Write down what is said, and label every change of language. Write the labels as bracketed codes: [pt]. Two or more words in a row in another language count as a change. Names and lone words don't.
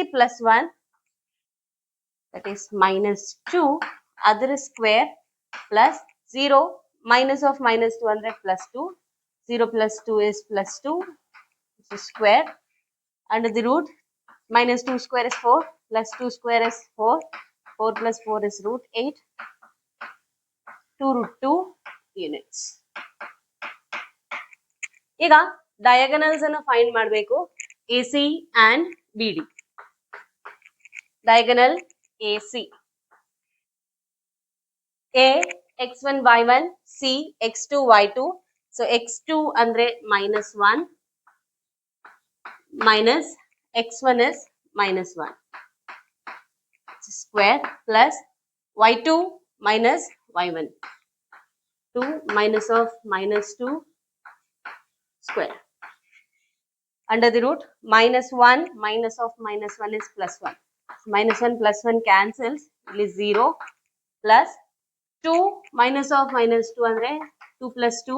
[en] plus 1 that is -2, ಅದರ square plus 0 minus of -2 ಅಂದ್ರೆ +2, 0 plus 2 is +2, it's a square, under the root -2 square is 4, plus 2 square is 4, 4 plus 4 is √8, 2 √2 units. [kn] ಈಗ ಡಯಾಗನಲ್ಸ್ ಅನ್ನು ಫೈಂಡ್ ಮಾಡಬೇಕು. [en] AC and BD. ಡಯಾಗನಲ್ AC. A x1 y1, C x2 y2. So x2 ಅಂದ್ರೆ -1 minus x1 is -1 square plus y2 minus y1. 2 minus of -2 square. Under the root -1 minus of -1 is +1. -1 plus 1 cancels. It is 0 plus 2 minus of -2 andre 2 plus 2.